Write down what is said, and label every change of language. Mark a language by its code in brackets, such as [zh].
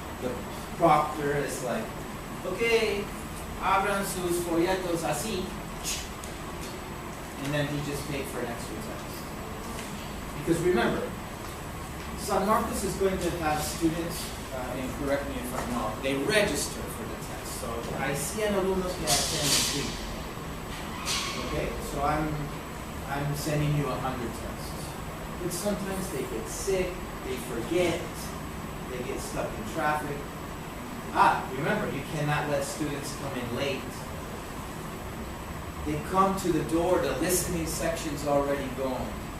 [en] The proctor is like, okay, [es] abran sus folletos así. [en] And then he just paid for an extra test. Because remember, San Marcos is going to have students, and correct me if I'm wrong, they register for the test. [es] So hay 100 alumnos que hacen free. [en] Okay, so I'm sending you 100 tests. But sometimes they get sick, they forget, they get stuck in traffic. Remember, you cannot let students come in late. They come to the door, the listening section's already going.